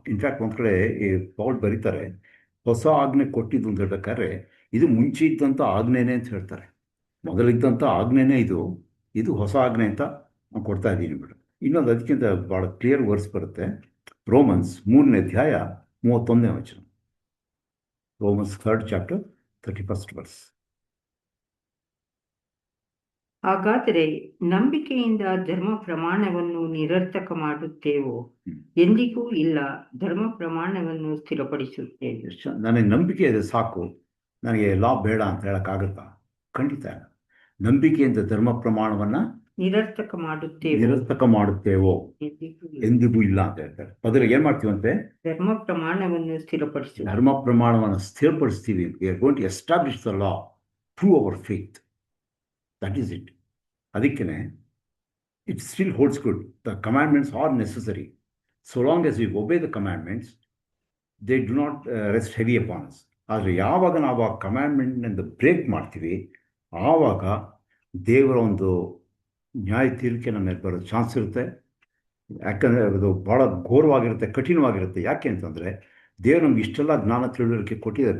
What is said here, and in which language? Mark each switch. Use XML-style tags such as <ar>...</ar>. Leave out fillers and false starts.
<kn>In fact ಒಂದು ಕಡೆ ಈ ಪೌಲ್ ಬರೀತಾರೆ, ಹೊಸ ಆಜ್ಞೆ ಕೊಟ್ಟಿದ್ದು ಅಂತ ಹೇಳ್ಬೇಕಾದ್ರೆ ಇದು ಮುಂಚೆ ಇದ್ದಂಥ ಆಜ್ಞೆನೇ ಅಂತ ಹೇಳ್ತಾರೆ. ಮೊದಲಿದ್ದಂಥ ಆಜ್ಞೆನೇ ಇದು ಹೊಸ ಆಜ್ಞೆ ಅಂತ ನಾನು ಕೊಡ್ತಾ ಇದ್ದೀನಿ ಬಿಡು. ಇನ್ನೊಂದು ಅದಕ್ಕಿಂತ ಭಾಳ ಕ್ಲಿಯರ್ ವರ್ಸ್ ಬರುತ್ತೆ. ರೋಮನ್ಸ್ 3ನೇ ಅಧ್ಯಾಯ 31ನೇ ವಚನ.</kn> <en>Romans 3rd chapter 31st verse.</en> <kn>ಹಾಗಾದರೆ ನಂಬಿಕೆಯಿಂದ ಧರ್ಮ ಪ್ರಮಾಣವನ್ನು ನಿರರ್ಥಕ ಮಾಡುತ್ತೇವೋ? ಎಂದಿಗೂ ಇಲ್ಲ, ಧರ್ಮ ಪ್ರಮಾಣವನ್ನು ಸ್ಥಿರಪಡಿಸುತ್ತೇವೆ. ನನಗೆ ನಂಬಿಕೆ ಇದೆ ಸಾಕು, ನನಗೆ ಲಾ ಬೇಡ ಅಂತ ಹೇಳೋಕ್ಕಾಗುತ್ತಾ? ಖಂಡಿತ ಇಲ್ಲ. ನಂಬಿಕೆಯಿಂದ ಧರ್ಮ ಪ್ರಮಾಣವನ್ನು ನಿರರ್ಥಕ ಮಾಡುತ್ತೇವೋ? ಎಂದಿಗೂ ಇಲ್ಲ ಅಂತ ಹೇಳ್ತಾರೆ. ಪದರ ಏನು ಮಾಡ್ತೀವಂತೆ? ಧರ್ಮ ಪ್ರಮಾಣವನ್ನು ಸ್ಥಿರಪಡಿಸುತ್ತೇವೆ. ಧರ್ಮ ಪ್ರಮಾಣವನ್ನು ಸ್ಥಿರಪಡಿಸ್ತೀವಿ.</kn> <en>We are going to establish the law through our faith. That is it.</en> <kn>ಅದಕ್ಕೇ</kn> <en>it still holds good. The commandments are necessary. So long as we obey the commandments, they do not rest heavy upon us.</en> <kn>ಆದರೆ ಯಾವಾಗ ನಾವು ಆ ಕಮ್ಯಾಂಡ್ಮೆಂಟ್ನಿಂದ break ಮಾಡ್ತೀವಿ, ಆವಾಗ ದೇವರ ಒಂದು ನ್ಯಾಯ ತೀರ್ಕೆ ನಮ್ಮ ಮೇಲೆ ಬರೋ ಚಾನ್ಸ್ ಇರುತ್ತೆ. ಯಾಕಂದರೆ ಅದು ಭಾಳ ಘೋರವಾಗಿರುತ್ತೆ, ಕಠಿಣವಾಗಿರುತ್ತೆ. ಯಾಕೆ ಅಂತಂದರೆ ದೇವರು ನಮ್ಗೆ ಇಷ್ಟೆಲ್ಲ ಜ್ಞಾನ ತಿಳುವಳಿಕೆ ಕೊಟ್ಟಿದ್ದಾರೆ.</kn>